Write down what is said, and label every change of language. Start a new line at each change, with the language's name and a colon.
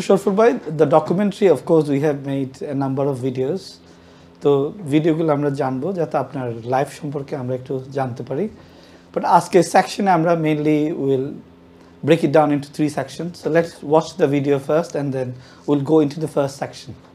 English: Shorful bhai, the documentary, of course, we have made a number of videos.
Bangla: তো ভিডিওগুলো আমরা জানবো যাতে আপনার লাইফ সম্পর্কে আমরা একটু জানতে পারি।
English: but
Bangla: আজকে সেকশনে আমরা
English: Mainly will break it down into 3 sections. So let's watch the video first and then we'll go into the first section.